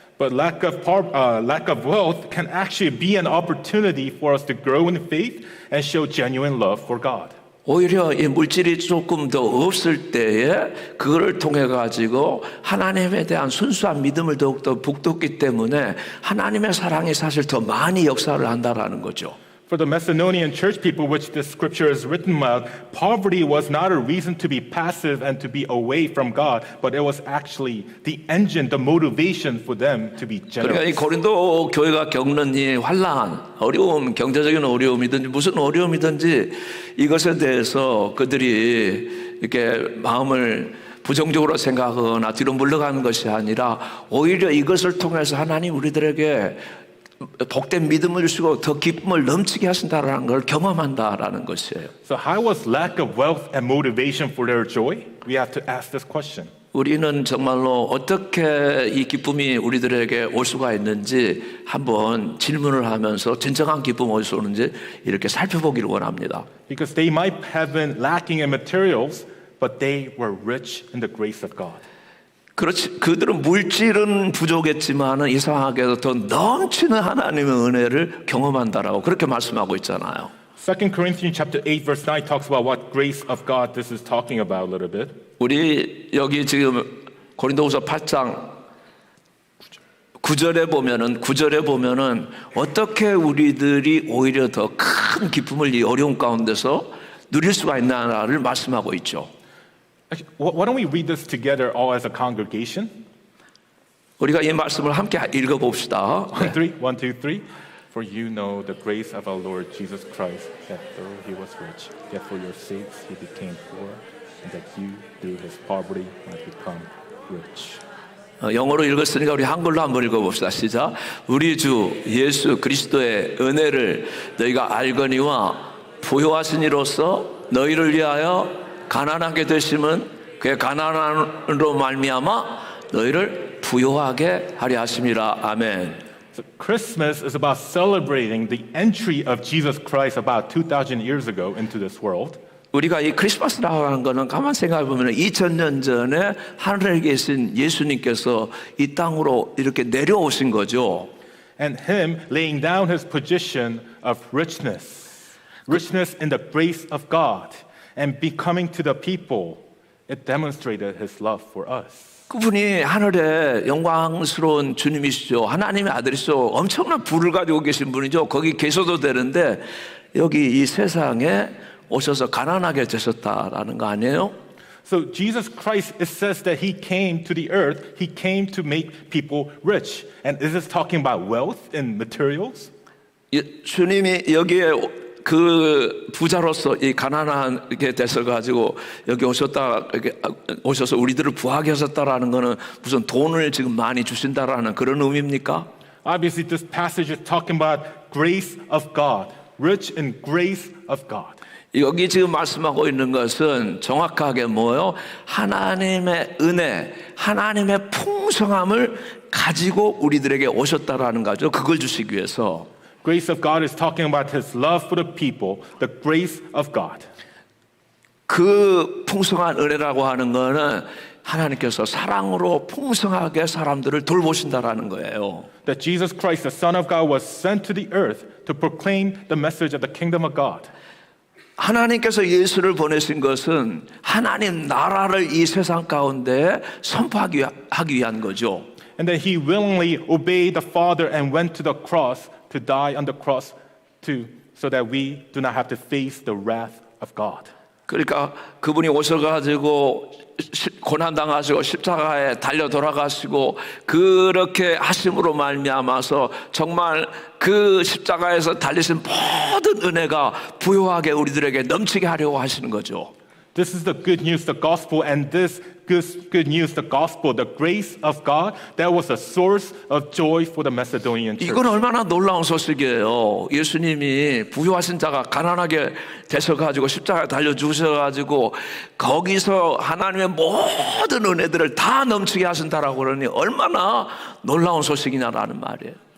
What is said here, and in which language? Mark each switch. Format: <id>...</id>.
<en>But lack of wealth can actually be an opportunity for us to grow in faith and show genuine love for God.</en> <ko>오히려 이 물질이 조금 더 없을 때에 그거를 통해 가지고 하나님에 대한 순수한 믿음을 더욱더 북돋기 때문에 하나님의 사랑이 사실 더 많이 역사를 한다라는 거죠.</ko> <en>For the Macedonian church people, which this scripture is written about, poverty was not a reason to be passive and to be away from God, but it was actually the engine, the motivation for them to be</en> <ko>그러니까 이</ko> <en>generous.</en> <ko>고린도 교회가 겪는 이 환난, 어려움, 경제적인 어려움이든지 무슨 어려움이든지 이것에 대해서 그들이 이렇게 마음을 부정적으로 생각하거나 뒤로 물러가는 것이 아니라 오히려 이것을 통해서 하나님 우리들에게 복된 믿음을 주시고 더 기쁨을 넘치게 하신다라는 걸 경험한다라는 것이에요.</ko> <en>So how was lack of wealth and motivation for their joy? We have to ask this question.</en> <ko>우리는 정말로 어떻게 이 기쁨이 우리들에게 올 수가 있는지 한번 질문을 하면서 진정한 기쁨 어디서 오는지 이렇게 살펴보기를 원합니다.</ko> <en>Because they might have been lacking in materials, but they were rich in the grace of God.</en> <ko>그렇지, 그들은 물질은 부족했지만은 이상하게도 더 넘치는 하나님의 은혜를 경험한다라고 그렇게 말씀하고 있잖아요.</ko> <en>2 Corinthians chapter 8 verse 9 talks about what grace of God this is talking about a little bit.</en> <ko>우리 여기 지금 고린도후서 8장 9절에 보면은 어떻게 우리들이 오히려 더 큰 기쁨을 이 어려운 가운데서 누릴 수가 있나를 말씀하고 있죠.</ko> <en>Actually, why don't we read this together all as a congregation?</en> <ko>우리가 이 말씀을 함께 읽어봅시다.</ko> <en>1, 2, 3. For you know the grace of our Lord Jesus Christ, that though he was rich, yet for your sakes he became poor, and that you through his poverty might become rich.</en> <ko>영어로 읽었으니까 우리 한글로 한번 읽어봅시다. 시작. 우리 주 예수 그리스도의 은혜를 너희가 알거니와 부요하신 이로써 너희를 위하여 가난하게 되심은 그의 가난함으로 말미암아 너희를 부요하게 하려 하심이라. 아멘.</ko> <en>So Christmas is about celebrating the entry of Jesus Christ about 2,000 years ago into this world.</en> <ko>우리가 이 크리스마스라고 하는 거는 가만 생각해 보면 2000년 전에 하늘에 계신 예수님께서 이 땅으로 이렇게 내려오신 거죠.</ko> <en>And him laying down his position of richness in the grace of God, and becoming to the people, it demonstrated his love for us.</en> <ko>그분이 하늘에 영광스러운 주님이시죠. 하나님의 아들이시죠. 엄청난 부를 가지고 계신 분이죠. 거기 계셔도 되는데 여기 이 세상에 오셔서 가난하게 되셨다라는 거 아니에요?</ko> <en>So Jesus Christ, it says that he came to the earth, he came to make people rich. And is this talking about wealth and materials?</en> <ko>주님이 여기에 그 부자로서 이 가난하게 되서 가지고 여기 오셔서 우리들을 부하게 하셨다라는 거는 무슨 돈을 지금 많이 주신다라는 그런 의미입니까?</ko> <en>Obviously, this passage is talking about grace of God, rich in grace of God.</en> <ko>여기 지금 말씀하고 있는 것은 정확하게 뭐요? 하나님의 은혜, 하나님의 풍성함을 가지고 우리들에게 오셨다라는 거죠. 그걸 주시기 위해서.</ko> <en>Grace of God is talking about His love for the people, the grace of God.</en> <ko>그 풍성한 은혜라고 하는 거는 하나님께서 사랑으로 풍성하게 사람들을 돌보신다라는 거예요.</ko> <en>That Jesus Christ, the Son of God, was sent to the earth to proclaim the message of the kingdom of God.</en> <ko>하나님께서 예수를 보내신 것은 하나님 나라를 이 세상 가운데 선포하기 위한 거죠.</ko> <en>And then He willingly obeyed the Father and went to the cross to die on the cross so that we do not have to face the wrath of God.</en> <ko>그러니까 그분이 오셔가지고 고난당하시고 십자가에 달려 돌아가시고 그렇게 하심으로 말미암아서 정말 그 십자가에서 달리신 모든 은혜가 부요하게 우리들에게 넘치게 하려고 하시는 거죠.</ko> <en>This is the good news, the gospel, and this good news, the gospel, the grace of God, that was a source of joy for the Macedonian church.</en> <ko>이건 얼마나 놀라운 소식이에요. 예수님이 부유하신 자가 가난하게 되셔가지고 십자가에 달려 죽으셔가지고 거기서 하나님의 모든 은혜들을 다 넘치게 하신다라고 그러니 얼마나 놀라운 소식이냐라는 말이에요.</ko>